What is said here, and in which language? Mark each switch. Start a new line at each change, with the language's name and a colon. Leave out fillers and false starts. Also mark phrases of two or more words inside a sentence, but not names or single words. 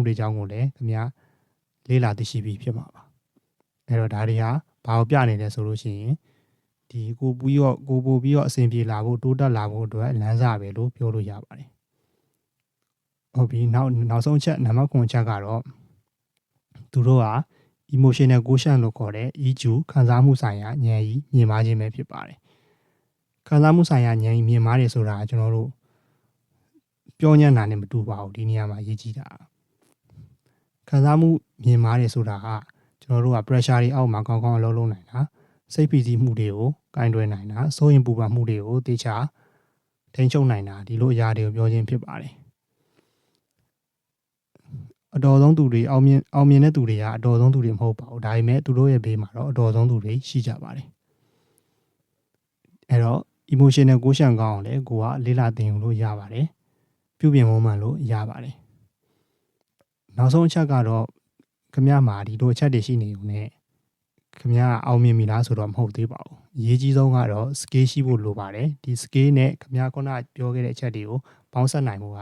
Burmese: တွေအကြောင်းကိုလည်းခင်ဗျာလေ့လာသိရှိပြီးဖြစ်မှာပါအဲတော့ဒါတွေဟာဘာကိုပြနေလဲ ဆိုလို့ရှိရင်ဒီကိုပို့ပြီးတော့အဆင်ပြေလာဖို့တိုးတက်လာဖို့အတွက်လမ်းစာပဲလို့ပြောလို့ရပါတယ်ဟုတ်ပြီနောက်ဆုံးချက်နံပါတ်9ချက်ကတော့သူတို့က
English: emotional quotient
Burmese: လို့ခေါ်တဲ့ EQ ခံစားမှုဆိုင်ရာဉာဏ်ကြီးမြင်မာခြင်းပဲဖြစ်ပါတယ်ခံစားမှုဆိုင်ရာဉာဏ်ကြီးမြင်မာတယ်ဆိုတာကျွန်တော်တို့ပြောညံ့တာနဲ့မတူပါဘူးဒီနေရာမှာရေးကြည့်တာ ခံစားမှုမြင်မာတယ်ဆိုတာကကျွန်တော်တို့က pressure တွေအောက်မှာကောင်းကောင်းအလုပ်လုပ်နိုင်တာစိတ်ဖိစီးမှုတွေကိုကင်တွယ်နိုင်တာစိုးရင်ပူပန်မှုတွေကိုတေချာထိန်းချုပ်နိုင်တာဒီလိုအရာတွေကိုပြောခြင်းဖြစ်ပါတယ်အတော်ဆုံးသူတွေအောင်မြင်တဲ့သူတွေကအတော်ဆုံးသူတွေမဟုတ်ပါဘူးဒါပေမဲ့သူတို့ရဲ့ဘေးမှာတော့အတော်ဆုံးသူတွေရှိကြပါတယ် အဲ့တော့
English: emotional quotient
Burmese: ကောင်းအောင်လည်းကိုကလေးလာသင်ယူလို့ရပါတယ်ပြုပြင်မွမ်းမံလို့ရပါတယ်နောက်ဆုံးအချက်ကတော့ခင်ဗျားမှာဒီလိုအချက်တွေရှိနေုံနဲ့ခင်ဗျားအောင်မြင်ပြီလား ဆိုတော့မဟုတ်သေးပါဘူးအရေးကြီးဆုံးကတော့ skill ရှိဖို့လိုပါတယ်ဒီ skill နဲ့ခင်ဗျားခုနပြောခဲ့တဲ့အချက်တွေကိုပေါင်းစပ်နိုင်ဖို့